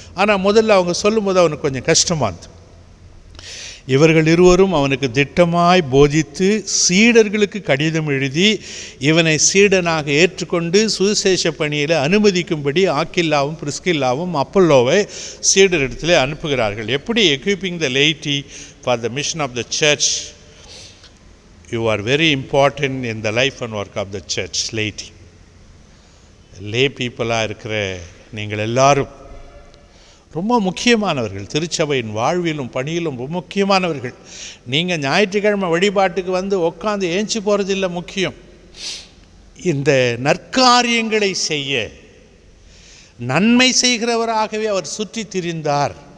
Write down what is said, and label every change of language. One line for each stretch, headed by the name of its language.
Tamil: ஆனால் முதல்ல அவங்க சொல்லும்போது அவனுக்கு கொஞ்சம் கஷ்டமானது. இவர்கள் இருவரும் அவனுக்கு திட்டமாய் போதித்து சீடர்களுக்கு கடிதம் எழுதி இவனை சீடனாக ஏற்றுக்கொண்டு சுவிசேஷ பணியில் அனுமதிக்கும்படி ஆக்கில்லாவும் பிரிஸ்கில்லாவும் அப்பல்லோவை சீடரிடத்திலே அனுப்புகிறார்கள்.
English: எப்படி equipping the laity for the mission of the church. You are very important in the life and work of the church, laity.
Tamil: லே பீப்புளாக இருக்கிற நீங்கள் எல்லாரும் ரொம்ப முக்கியமானவர்கள், திருச்சபையின் வாழ்விலும் பணியிலும் ரொம்ப முக்கியமானவர்கள். நீங்கள் ஞாயிற்றுக்கிழமை வழிபாட்டுக்கு உட்காந்து ஏஞ்சி போகிறதில்ல முக்கியம். இந்த நற்காரியங்களை செய்ய நன்மை செய்கிறவராகவே அவர் சுற்றி திரிந்தார்.